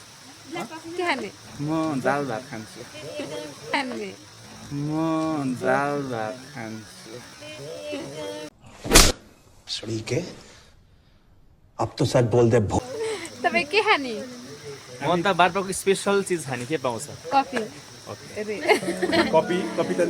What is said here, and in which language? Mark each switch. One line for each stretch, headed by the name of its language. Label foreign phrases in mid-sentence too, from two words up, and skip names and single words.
Nepali: म दाल भात खान्छु खाने म दाल भात खान्छु
Hindi: सड़ी के अब तो सच बोल दे
Nepali: तपाईँ के खाने म त बाटोको स्पेसल चिज खाने के पाउँछ कफी कपी त लेख